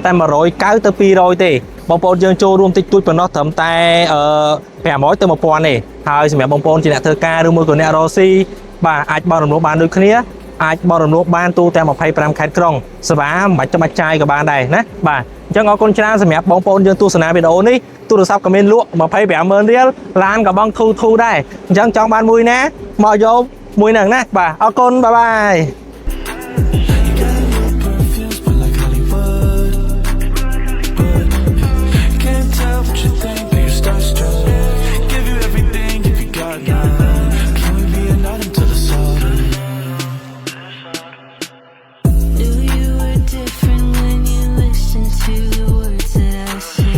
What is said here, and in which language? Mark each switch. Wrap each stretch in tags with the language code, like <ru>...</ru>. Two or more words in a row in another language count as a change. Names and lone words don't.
<km>តែ190ទៅ200ទេបងប្អូនយើងចូលរួមតិចតួចប៉ុណ្ណោះត្រឹមតែ500ទៅ 1000 ទេហើយសម្រាប់បងប្អូនជាអ្នកធ្វើការឬមួយក៏អ្នករកស៊ីបាទអាចបងរំលោះបានដូចគ្នាអាចបរិរំលោះបានទូទាំង25 ខេត្តក្រុងសេវាមិនបាច់ចាំបាច់ចាយក៏បានដែរណាបាទអញ្ចឹងអរគុណច្រើនសម្រាប់បងប្អូនយើងទស្សនាវីដេអូនេះទូរស័ព្ទក៏មានលក់ 25,000 រៀលឡានក៏បងធូរដែរអញ្ចឹងចង់បានមួយណាមកយកមួយហ្នឹងណាបាទអរគុណបាយបាយ</km> <en>Perfume smell like Hollywood, but can't tell what you think. That you're starstruck. Give you everything if you got none. Can we be a night until the sun? Knew you were different when you listened to the words that I say.</en>